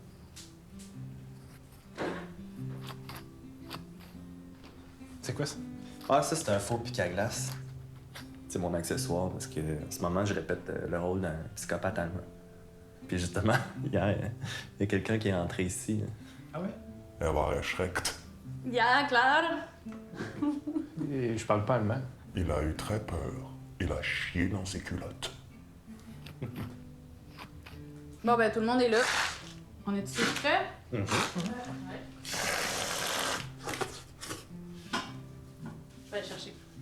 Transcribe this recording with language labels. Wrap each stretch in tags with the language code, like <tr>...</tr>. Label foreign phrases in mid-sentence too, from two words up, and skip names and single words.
<fr>C'est quoi ça? Ah, ça, c'est un faux pic à glace. C'est mon accessoire parce que en ce moment, je répète le rôle d'un psychopathe allemand. Puis justement, hier, il y a quelqu'un qui est entré ici. Ah ouais?</fr> <de>Er war erschreckt. Ja, klar.</de> <fr>Et je parle pas allemand. Il a eu très peur. Il a chié dans ses culottes. Bon, ben, tout le monde est là. On est tous prêts? Mm-hmm. Je vais aller chercher.</fr>